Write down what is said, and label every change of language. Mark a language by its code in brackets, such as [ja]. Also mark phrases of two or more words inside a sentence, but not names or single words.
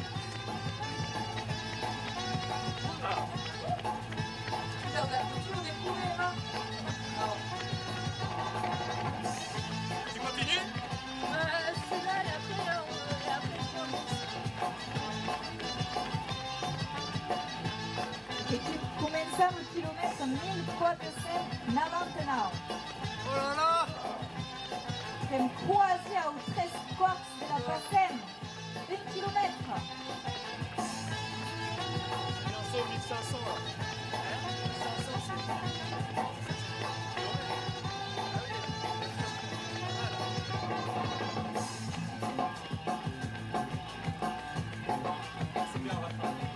[fr] Ah. Tu continues? [it] E cominciamo il chilometro 1499. [fr] Oh là là. [it] Siamo quasi [fr] au 3 quarts [it] della Passem. 1 chilometro. [fr] Bientôt 1500 là. Hein? 1500 c'est bien, on va faire.